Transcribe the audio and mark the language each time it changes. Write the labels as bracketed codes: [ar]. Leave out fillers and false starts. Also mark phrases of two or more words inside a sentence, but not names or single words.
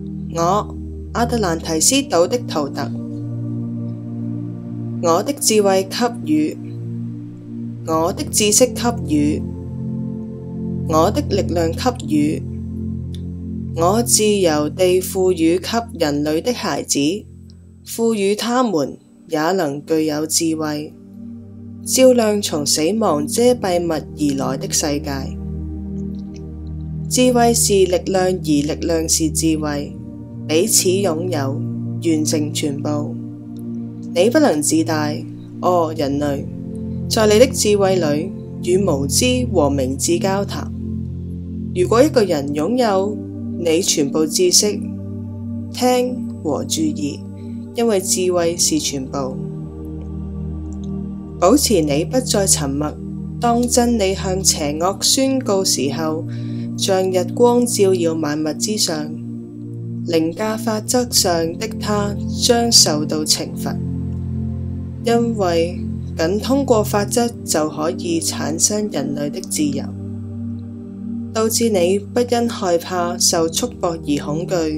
[zh] 我，阿特蘭提斯島的圖特，我的智慧給予，我的知識給予，我的力量給予，我自由地賦予給人類的孩子，賦予他們也能具有智慧，照亮從死亡遮蔽物而來的世界。智慧是力量，而力量是智慧，彼此擁有，完成全部。你不能自大，哦人類，在你的智慧裏與無知和明智交談。如果一個人擁有你全部知識，聽和注意，因為智慧是全部。保持你不再沉默，當真理向邪惡宣告時候，像日光照耀萬物之上，凌駕法則上的他將受到懲罰，因為僅通過法則就可以產生人類的自由，導致你不因害怕受束縛而恐懼。